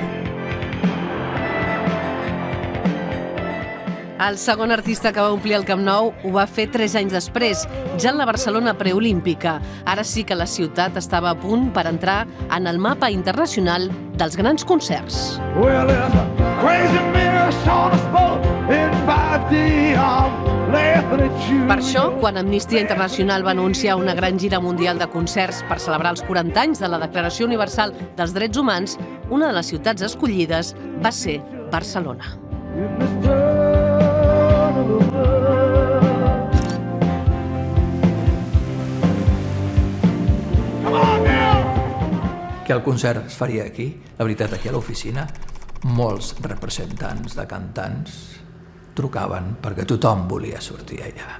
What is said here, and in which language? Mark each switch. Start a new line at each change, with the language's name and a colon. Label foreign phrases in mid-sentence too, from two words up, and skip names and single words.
Catalan: El segon artista que va omplir el Camp Nou ho va fer 3 anys després, ja en la Barcelona preolímpica. Ara sí que la ciutat estava a punt per entrar en el mapa internacional dels grans concerts.
English: Well, there's a crazy mess on us both in 5D. I'm laughing at you.
Catalan: Per això, quan Amnistia Internacional va anunciar una gran gira mundial de concerts per celebrar els 40 anys de la Declaració Universal dels Drets Humans, una de les ciutats escollides va ser Barcelona. Que el concert es faria aquí, la veritat, aquí a l'oficina, molts representants de cantants trucaven perquè tothom volia sortir allà.